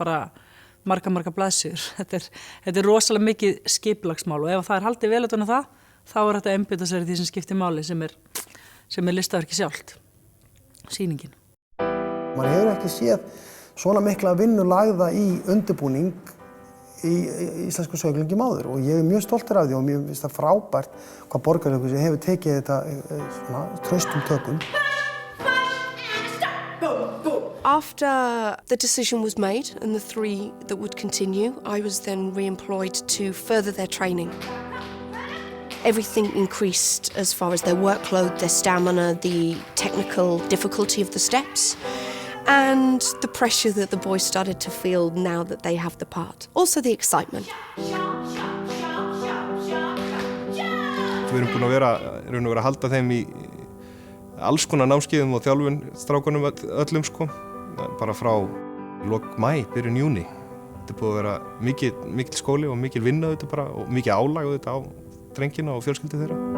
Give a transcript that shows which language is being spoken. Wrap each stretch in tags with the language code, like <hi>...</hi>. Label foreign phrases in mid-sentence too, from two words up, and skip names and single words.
<is>Það er bara, marga blaðsjur. Þetta er rosalega mikið skipulagsmál og ef það er haldið vel utan á það, þá er þetta einbeita sér í því sem skiptir máli sem er listaverki sjálft, sýningin. Man hefur ekki séð svona mikla vinnu lagða í undirbúning í íslensku sönglingjum áður og ég er mjög stoltur af því og mér finnst það frábært hvað Borgarleikhúsið hefur tekið þetta svona traustum tökum.</is> <en>After the decision was made and the 3 that would continue, I was then re-employed to further their training. Everything increased as far as their workload, their stamina, the technical difficulty of the steps, and the pressure that the boys started to feel now that they have the part. Also the excitement.</en> <is>Við erum búin að vera að halda þeim í alls konar námskeiðum og þjálfun strákunum öllum sko. Bara frá lok maí, byrjun júní. Þetta er búið að vera mikill skóli og mikil vinna auðvitað bara og mikið álag auðvitað á drengina og fjölskyldu þeirra.</is>